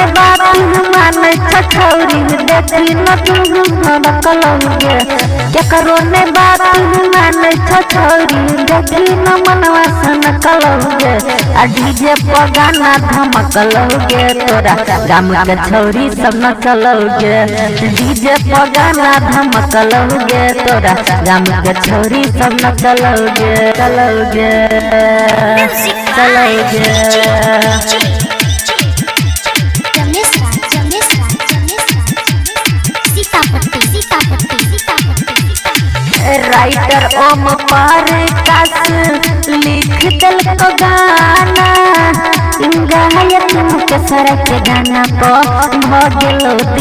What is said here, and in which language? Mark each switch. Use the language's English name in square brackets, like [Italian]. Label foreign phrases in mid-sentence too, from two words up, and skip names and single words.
[Maithili] बात मानै छौरी देखी न तू भड़कलोगे केकरो ने बात मानै छौरी देखी न मनवा सनकलोगे आ डीजे पर गाना धमकलोगे तोरा गाम के छौरी सब न चलोगे डीजे पर गाना धमकलोगे तोरा गाम के छौरी सब न चलोगे रमेश राज सीतापट्टी राइटर ओम प्रकाश लिख दिल को गाना गायक मुकेश राय के गाना पर भगेलो